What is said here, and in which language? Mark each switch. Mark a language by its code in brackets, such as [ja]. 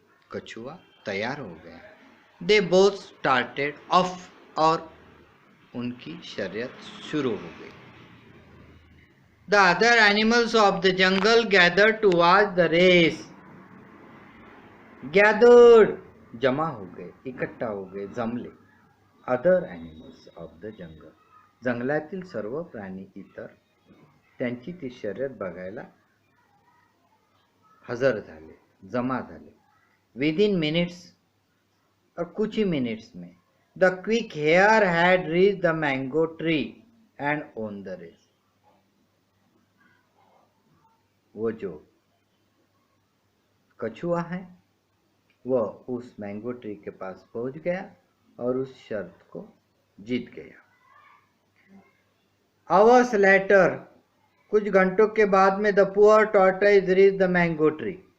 [hi] कछुआ तैयार हो गया. [en] they both started off, [hi] और उनकी शर्यत शुरू हो गई. [en] The other animals of the jungle gathered to watch the race. [hi] Gathered, जमा हो गए, इकट्ठा हो गए, जमले. [en] Other animals of the jungle, [mr] जंगलातील सर्व प्राणी इतर त्यांची ती शर्यत बघायला हजर झाले, जमा झाले. [en] Within minutes, [hi] और कुछ ही मिनट्स में, [en] the quick hare had reached the mango tree and won the race. [hi] वो जो कछुआ है वह उस मैंगो ट्री के पास पहुंच गया और उस शर्त को जीत गया. [en] Hours later, [hi] कुछ घंटों के बाद में, [en] The poor tortoise reach the mango tree.